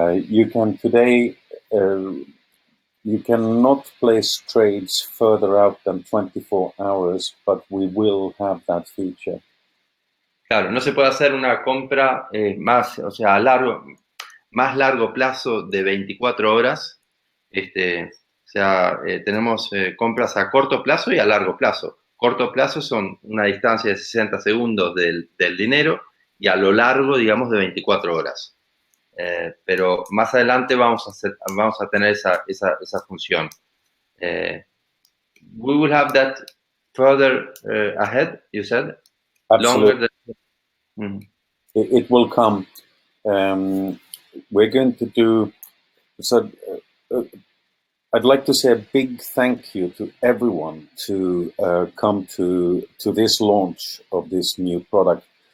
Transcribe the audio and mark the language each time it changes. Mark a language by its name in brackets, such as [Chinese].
[English] You can today, you cannot place trades further out than 24 hours, but we will have that feature. [Spanish] Claro, no se puede hacer una compra más, o sea, más largo plazo de 24 horas. O sea, tenemos compras a corto plazo y a largo plazo. Corto plazo son una distancia de 60 segundos del dinero, y a lo largo, digamos, de 24 horas. Pero más adelante vamos a tener esa función. [English] We will have that further ahead, you said? Absolutely. Longer than... It will come. We're going to do, so I'd like to say a big thank you to everyone to come to this launch of this new product.